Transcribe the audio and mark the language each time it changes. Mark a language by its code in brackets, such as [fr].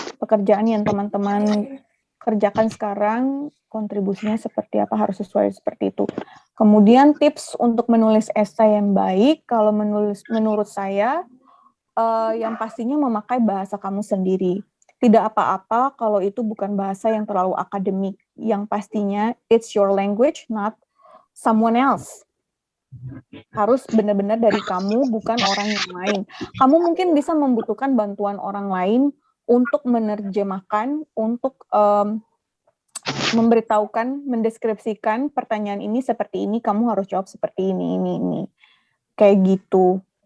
[id] Pekerjaan yang teman-teman kerjakan sekarang, kontribusinya seperti apa, harus sesuai seperti itu. Kemudian tips untuk menulis esai yang baik, kalau menurut saya, yang pastinya memakai bahasa kamu sendiri. Tidak apa-apa kalau itu bukan bahasa yang terlalu akademik. Yang pastinya, [en] it's your language, not someone else. [id] Harus benar-benar dari kamu, bukan orang yang lain. Kamu mungkin bisa membutuhkan bantuan orang lain untuk menerjemahkan, untuk memberitahukan, mendeskripsikan pertanyaan ini seperti ini, kamu harus jawab seperti ini. Kayak gitu.